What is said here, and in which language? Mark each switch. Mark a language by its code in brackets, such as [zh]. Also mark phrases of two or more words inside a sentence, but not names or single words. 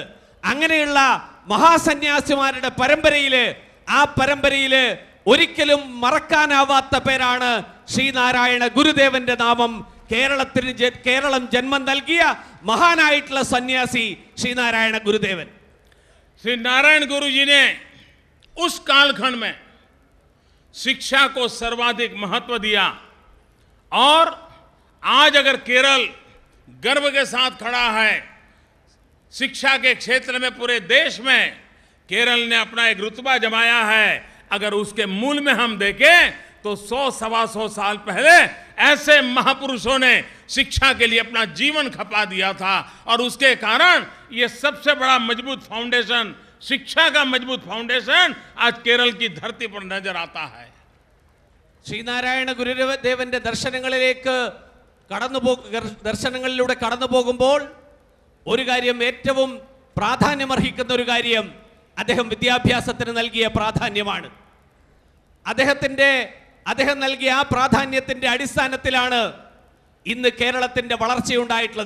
[ml] അങ്ങനെയുള്ള മഹാസന്യാസിമാരുടെ പരമ്പരയില്, ആ പരമ്പരയില് ഒരിക്കലും മറക്കാനാവാത്ത പേരാണ് ശ്രീനാരായണ ഗുരുദേവന്റെ നാമം. കേരളം ജന്മം നൽകിയ മഹാനായിട്ടുള്ള സന്യാസി ശ്രീനാരായണ ഗുരുദേവൻ. [hi] श्री नारायण गुरु जी ने उस कालखंड में शिक्षा को सर्वाधिक महत्व दिया और आज अगर केरल गर्व के साथ खड़ा है शिक्षा के क्षेत्र में, पूरे देश में केरल ने अपना एक रुतबा जमाया है। अगर उसके मूल में हम देखें तो 100-125 साल पहले ऐसे महापुरुषों ने शिक्षा के लिए अपना जीवन खपा दिया था और उसके कारण ये सबसे बड़ा मजबूत फाउंडेशन, शिक्षा का मजबूत फाउंडेशन आज केरल की धरती पर नजर आता है। [ml] ശ്രീനാരായണ ഗുരുദേവന്റെ ദർശനങ്ങളിലൂടെ കടന്നു പോകുമ്പോൾ ഒരു കാര്യം, ഏറ്റവും പ്രാധാന്യമർഹിക്കുന്ന ഒരു കാര്യം അദ്ദേഹം വിദ്യാഭ്യാസത്തിന് നൽകിയ പ്രാധാന്യമാണ്. അദ്ദേഹം നൽകിയ ആ പ്രാധാന്യത്തിന്റെ അടിസ്ഥാനത്തിലാണ് ഇന്ന് കേരളത്തിന്റെ വളർച്ചയുണ്ടായിട്ടുള്ളത്.